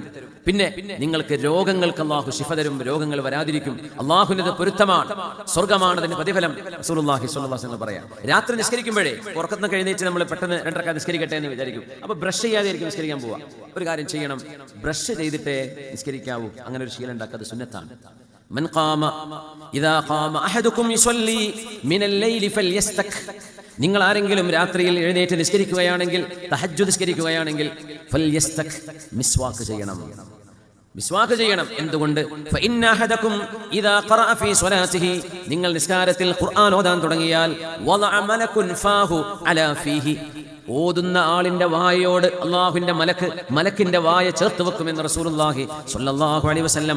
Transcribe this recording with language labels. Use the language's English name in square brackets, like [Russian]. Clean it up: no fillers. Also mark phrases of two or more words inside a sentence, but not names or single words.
[Malayalam] പിന്നെ നിങ്ങൾക്ക് രോഗങ്ങൾക്ക് അല്ലാഹു ശിഫ തരും, രോഗങ്ങൾ വരാതിരിക്കും. അല്ലാഹുവിന്റെ പൊരുത്തമാണ്, സ്വർഗ്ഗമാണ് അതിന്റെ പ്രതിഫലം. [Arabic] رسول الله صلى الله عليه وسلم [Malayalam] പറയാം, രാത്രി നിസ്കരിക്കുമ്പോഴേ ഉറക്കത്തിന് എഴുന്നേറ്റ് നമ്മൾ പെട്ടെന്ന് 2 റക്അത്ത് നിസ്കരിക്കട്ടെ എന്ന് വിചാരിക്കും. അപ്പൊ ബ്രഷ് ചെയ്യാതെയായിരിക്കും നിസ്കരിക്കാൻ പോവാ. ഒരു കാര്യം ചെയ്യണം, ബ്രഷ് ചെയ്തിട്ടേ നിസ്കരിക്കാവൂ. അങ്ങനെ ഒരു ശീലം ഉണ്ടാക്കുക, അത് സുന്നത്താണ്. [Arabic] من قام إذا قام أحدكم يصلي من الليل فليستك. [Malayalam] നിങ്ങൾ ആരെങ്കിലും രാത്രിയിൽ എഴുന്നേറ്റ് നിസ്കരിക്കുകയാണെങ്കിൽ, തഹജ്ജുദ് നിസ്കരിക്കുകയാണെങ്കിൽ, ഫൽയസ്തക്, മിസ്വാക്ക് ചെയ്യണം. മിസ്വാക്ക് ചെയ്യണം. എന്തുകൊണ്ട്? [Arabic] فإن أحدكم إذا قرأ في صلاته, [Malayalam] നിങ്ങൾ നിസ്കാരത്തിൽ ഖുർആൻ ഓതാൻ തുടങ്ങിയാൽ, [Arabic] وضع ملك فاه على فيه, [Malayalam] ഓതുന്ന ആളിന്റെ വായോട് അല്ലാഹുവിന്റെ മലക്കിന്റെ വായ ചേർത്ത് വെക്കുമെന്ന് [Arabic] رسول الله صلى الله عليه وسلم.